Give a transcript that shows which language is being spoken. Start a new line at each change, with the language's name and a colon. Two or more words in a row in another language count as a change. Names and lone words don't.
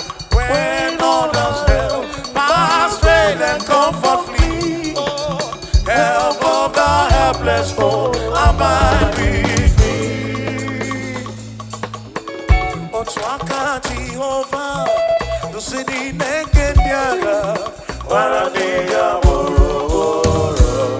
English: When others help, pass, fail, and comfort flee. Help of the helpless, oh, abide with me.
Igbo: Otu aka Jehova, duzi n'ime nke ndị agha, gbara ndị ya gburugburu.